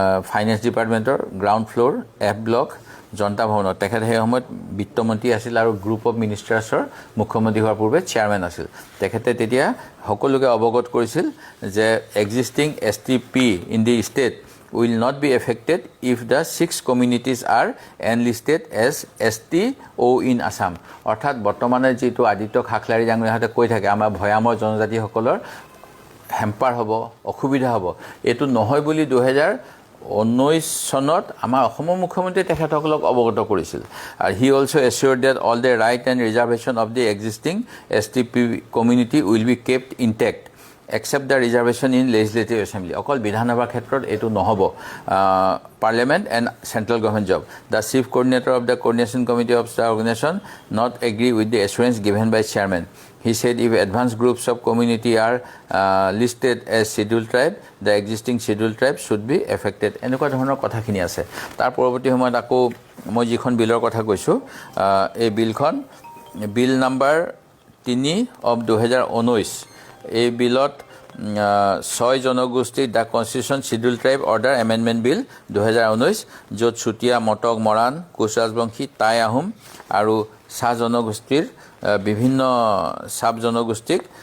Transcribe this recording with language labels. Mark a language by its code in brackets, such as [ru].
[as] Finance ডিপাৰ্টমেণ্টৰ ground floor F block জনতা ভৱনত তেখেতে সেই সময়ত বিত্তমন্ত্ৰী আছিল আৰু গ্ৰুপ অফ মিনিষ্টাৰ্ছৰ মুখ্যমন্ত্ৰী হোৱাৰ পূৰ্বে চেয়াৰমেন আছিল তেখেতে তেতিয়া সকলোকে অৱগত কৰিছিল যে existing STP in the state [en] will not be affected if the 6 communities are enlisted as STO in Assam [as] অৰ্থাৎ বৰ্তমানে যেটো আদিত্য খাখলাৰী জাংৰিহাতে কৈ থাকে আমাৰ ভয়ামৰ জনজাতিসকলৰ হেম্পাৰ হ'ব অসুবিধা হ'ব এটো নহয় বুলি 2019 চনত আমাৰ অসমৰ মুখ্যমন্ত্ৰী তেখেতসকলক অৱগত কৰিছিল আৰু [en] He also assured that all the right and reservation of the existing STP community will be kept intact accept the reservation in legislative assembly. [as] অকল বিধানসভাৰ ক্ষেত্ৰত এইটো নহব [en] parliament and central government job. The chief coordinator of the coordination committee of the organization not agree with the assurance given by chairman. He said if advanced groups of community are listed as scheduled tribe, the existing scheduled tribe should be affected. [as] এনেকুৱা ধৰণৰ কথাখিনি আছে তাৰ পৰৱৰ্তী সময়ত আকৌ মই যিখন বিলৰ কথা কৈছোঁ এই বিলখন বিল নাম্বাৰ 3 of 2019 এই বিলত 6 জনগোষ্ঠী the constitution schedule tribe order amendment বিল 2019 য'ত চুতীয়া মটক মৰাণ কোচ ৰাজবংশী টাই আহোম আৰু চাহ জনগোষ্ঠীৰ বিভিন্ন সাব জনগোষ্ঠীক